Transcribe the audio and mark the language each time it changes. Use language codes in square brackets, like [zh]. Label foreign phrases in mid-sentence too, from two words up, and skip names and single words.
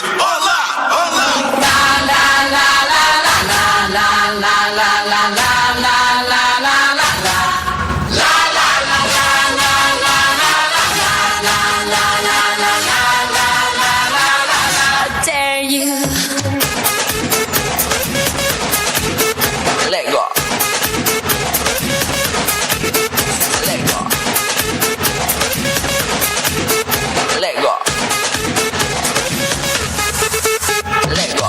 [pt] Olá, olá. La la la la la la la la la la la la la la la la. La la la la la la la la la la la la la. [en] I dare you. Let go. Let go. Let go. Let go.